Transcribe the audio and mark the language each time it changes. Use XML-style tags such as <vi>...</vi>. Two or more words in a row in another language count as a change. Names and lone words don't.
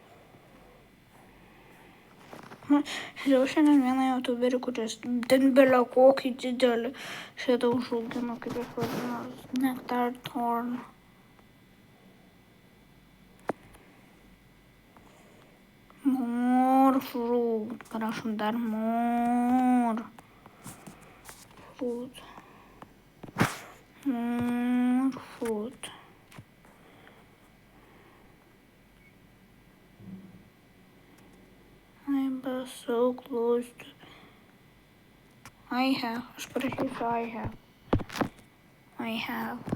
<lt>Žiūrėjau šiandien vieną youtuberį, kuris ten belio kokį didelį šitą užaugino, kaip jis vadinasi, Nectar Thorn.</lt> <en>More fruit.</en> <lt>Parašom dar</lt> <en>more fruit. More fruit. I'm so close to... I have.</en> <lt>Aš parašysiu</lt> <en>I have.</en>